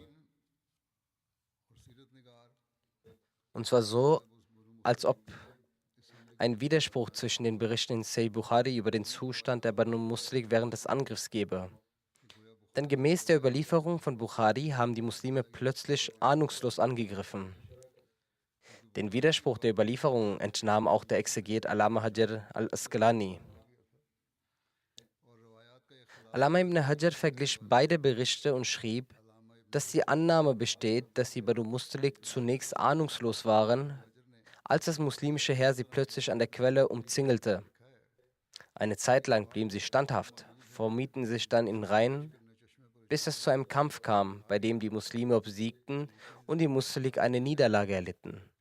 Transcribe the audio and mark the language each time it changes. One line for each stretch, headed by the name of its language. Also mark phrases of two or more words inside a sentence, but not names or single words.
German: Und zwar so, als ob ein Widerspruch zwischen den Berichten in Sahih Bukhari über den Zustand der Banu Mustalik während des Angriffs gäbe. Denn gemäß der Überlieferung von Bukhari haben die Muslime plötzlich ahnungslos angegriffen. Den Widerspruch der Überlieferung entnahm auch der Exeget Allama Hajar al-Asqalani. Allama ibn Hajar verglich beide Berichte und schrieb, dass die Annahme besteht, dass die Banu Mustalik zunächst ahnungslos waren, als das muslimische Heer sie plötzlich an der Quelle umzingelte. Eine Zeit lang blieben sie standhaft, formierten sich dann in Reihen, bis es zu einem Kampf kam, bei dem die Muslime obsiegten und die Mustalik eine Niederlage erlitten.